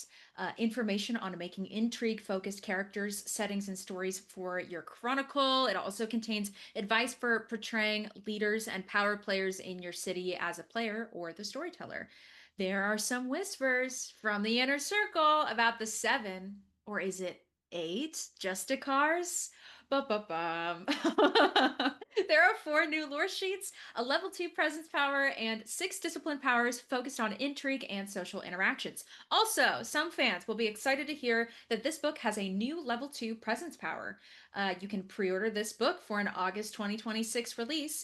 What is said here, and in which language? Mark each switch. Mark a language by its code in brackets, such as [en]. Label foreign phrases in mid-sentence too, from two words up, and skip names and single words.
[en] Information on making intrigue-focused characters, settings, and stories for your chronicle. It also contains advice for portraying leaders and power players in your city as a player or the storyteller. There are some whispers from the inner circle about the seven, or is it eight Justicars? Ba-ba-bum. There are 4 new lore sheets, a level 2 presence power, and 6 discipline powers focused on intrigue and social interactions. Also, some fans will be excited to hear that this book has a new level 2 presence power. You can pre-order this book for an August 2026 release.